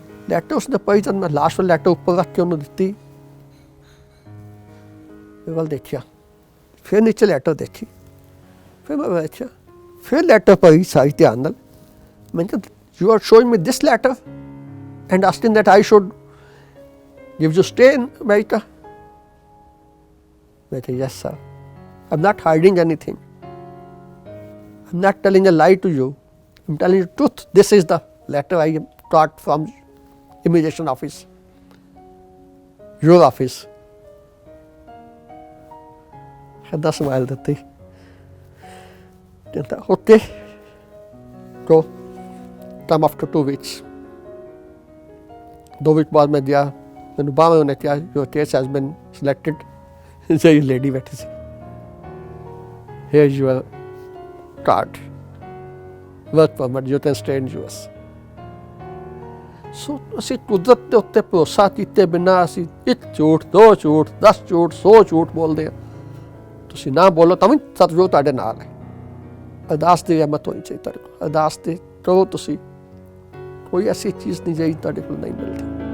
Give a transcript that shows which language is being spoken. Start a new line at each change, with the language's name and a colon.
Punjabi: Letter ਉਸਨੇ ਪੜ੍ਹੀ, ਜਦ ਮੈਂ ਲਾਸਟ ਵਾਲੀ ਲੈਟਰ ਉੱਪਰ ਰੱਖ ਕੇ ਉਹਨੂੰ ਦਿੱਤੀ, ਮੇਰੇ ਵੱਲ ਦੇਖਿਆ, ਫਿਰ ਨੀਚੇ ਲੈਟਰ ਦੇਖੀ, ਫਿਰ ਮੈਂ ਵੇਖਿਆ, ਫਿਰ ਲੈਟਰ ਪੜ੍ਹੀ ਸਾਰੀ ਧਿਆਨ ਨਾਲ। ਮੈਂ ਕਿਹਾ
English: You are showing me this letter and asking that I should give you stay in America? I said, yes sir, I'm not hiding anything, I'm not telling a lie to you, I'm telling you the truth. This is the letter I got from immigration office, your office. Hadda smile
Punjabi: ਦਿੱਤੀ, ਕਹਿੰਦਾ
English: okay go, come after 2 weeks.
Punjabi: 2 weeks ਬਾਅਦ ਮੈਂ ਗਿਆ, ਮੈਨੂੰ ਬਾਹਰ ਉਹਨੇ ਕਿਹਾ
English: your case has been selected,
Punjabi: ਜਿਹੜੀ ਲੇਡੀ ਬੈਠੀ ਸੀ,
English: here's your card, work permit you can stay in US।
Punjabi: सो ਅਸੀਂ ਕੁਦਰਤ ਦੇ ਉੱਤੇ ਭਰੋਸਾ ਕੀਤੇ ਬਿਨਾਂ ਅਸੀਂ 1 ਝੂਠ 2 ਝੂਠ 10 ਝੂਠ 100 ਝੂਠ ਬੋਲਦੇ ਹਾਂ। ਤੁਸੀਂ ਨਾ ਬੋਲੋ ਤਾਂ ਵੀ ਸਤਿਗੁਰੂ ਤੁਹਾਡੇ ਨਾਲ ਹੈ। ਅਰਦਾਸ ਦੀ ਰਹਿਮਤ ਹੋਣੀ ਚਾਹੀਦੀ ਤੁਹਾਡੇ ਕੋਲ। ਅਰਦਾਸ ਤੇ ਕਰੋ ਤੁਸੀਂ, ਕੋਈ ਐਸੀ ਚੀਜ਼ ਨਹੀਂ ਜਿਹੜੀ ਤੁਹਾਡੇ ਕੋਲ ਨਹੀਂ ਮਿਲਦੀ।